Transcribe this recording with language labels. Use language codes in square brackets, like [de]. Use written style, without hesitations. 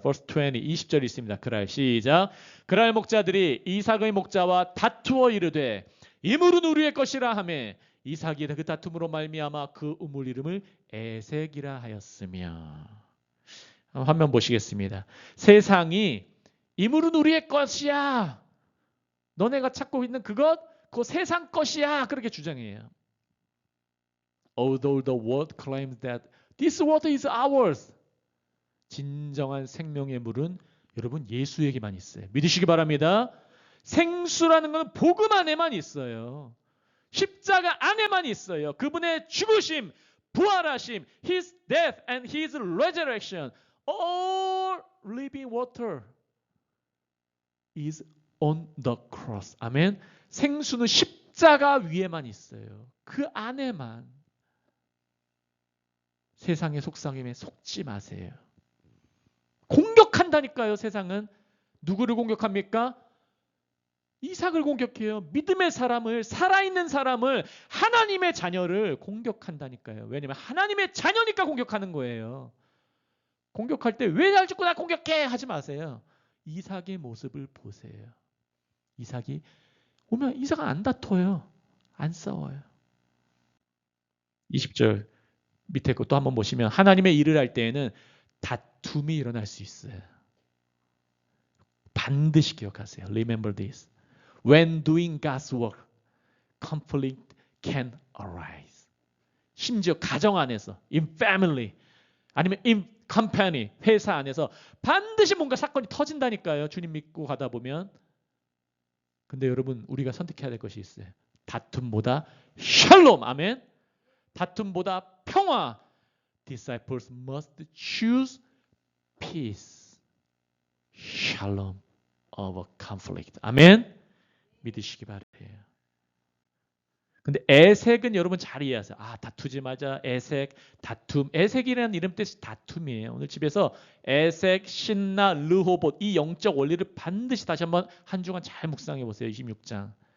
[ko] Verse 20, 20절 있습니다. 그랄 시작. 그랄 목자들이 이삭의 목자와 다투어 이르되 이 물은 우리의 것이라 하며 이삭이 그 다툼으로 말미암아 그 우물 이름을 에색이라 하였으며. 화면 보시겠습니다. 세상이 이 물은 우리의 것이야. 너네가 찾고 있는 그것, 그 세상 것이야. 그렇게 주장해요. [en] Although the world claims that this water is ours. [ko] 진정한 생명의 물은 여러분 예수에게만 있어요. 믿으시기 바랍니다. 생수라는 것은 복음 안에만 있어요. 십자가 안에만 있어요. 그분의 죽으심, 부활하심, [en] His death and His resurrection, all living water is on the cross. [ko] 아멘. 생수는 십자가 위에만 있어요. 그 안에만. 세상의 속삭임에 속지 마세요. 공격한다니까요. 세상은. 누구를 공격합니까? 이삭을 공격해요. 믿음의 사람을, 살아있는 사람을, 하나님의 자녀를 공격한다니까요. 왜냐하면 하나님의 자녀니까 공격하는 거예요. 공격할 때 왜 날 죽고 나 공격해 하지 마세요. 이삭의 모습을 보세요. 이삭이 오면 이삭은 안 다퉈요. 안 싸워요. 20절 밑에 거 또 한번 보시면 하나님의 일을 할 때에는 다툼이 일어날 수 있어요. 반드시 기억하세요. [en] Remember this. When doing God's work, conflict can arise. [ko] 심지어 가정 안에서, [en] in family, [ko] 아니면 [en] in company, [ko] 회사 안에서 반드시 뭔가 사건이 터진다니까요. 주님 믿고 가다 보면. 근데 여러분, 우리가 선택해야 될 것이 있어요. 다툼보다 샬롬, 아멘. 다툼보다 평화. [en] Disciples must choose peace, shalom over conflict. [ko] 아멘. 믿으시기 바래요. 근데 에색은 여러분 잘 이해하세요. 아, 다투지 마자. 에색, 다툼. 에색이라는 이름 뜻이 다툼이에요. 오늘 집에서 에색, 신나, 르호봇 이 영적 원리를 반드시 다시 한번 한 주간 잘 묵상해 보세요. 26장.